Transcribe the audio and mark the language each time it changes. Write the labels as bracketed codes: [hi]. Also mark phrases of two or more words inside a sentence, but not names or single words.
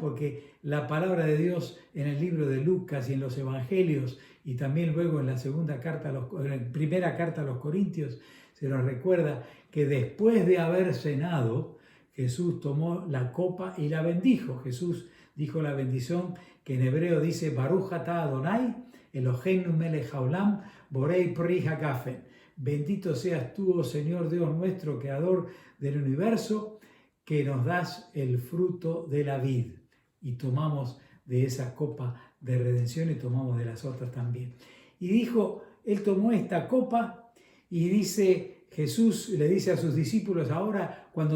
[es] Porque la palabra de Dios en el libro de Lucas y en los evangelios y también luego en la primera carta a los Corintios se nos recuerda que después de haber cenado, Jesús tomó la copa y la bendijo. Jesús dijo la bendición que en hebreo dice [he] ברוך אתה אדוני אלוהינו מלך העולם בורא פרי הגפן. [es] Bendito seas tú, oh Señor Dios nuestro, creador del universo, que nos das el fruto de la vid. Y tomamos de esa copa de redención y tomamos de las otras también. Y dijo, él tomó esta copa y dice, Jesús le dice a sus discípulos, ahora cuando